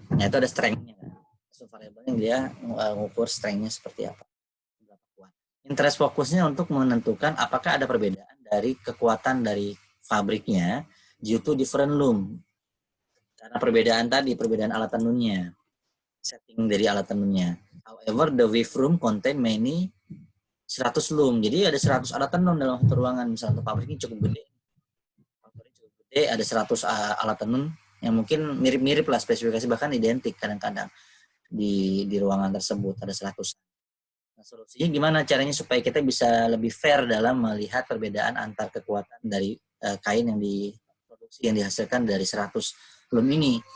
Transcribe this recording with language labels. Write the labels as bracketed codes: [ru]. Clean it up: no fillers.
[id] Nah itu ada strength-nya. So variabelnya dia mengukur strength-nya seperti apa. Berapa kuat. Interest fokusnya untuk menentukan apakah ada perbedaan dari kekuatan dari fabriknya [en] due to different loom. [id] Karena perbedaan alat tenunnya, setting dari alat tenunnya. [en] However, the weave room contain many 100 loom. [id] Jadi ada 100 alat tenun dalam satu ruangan. Misalnya untuk pabrik ini cukup gede. Ada 100 alat tenun yang mungkin mirip-mirip lah spesifikasi, bahkan identik kadang-kadang di ruangan tersebut ada 100. Nah, solusinya gimana caranya supaya kita bisa lebih fair dalam melihat perbedaan antar kekuatan dari kain yang diproduksi yang dihasilkan dari 100 loom ini.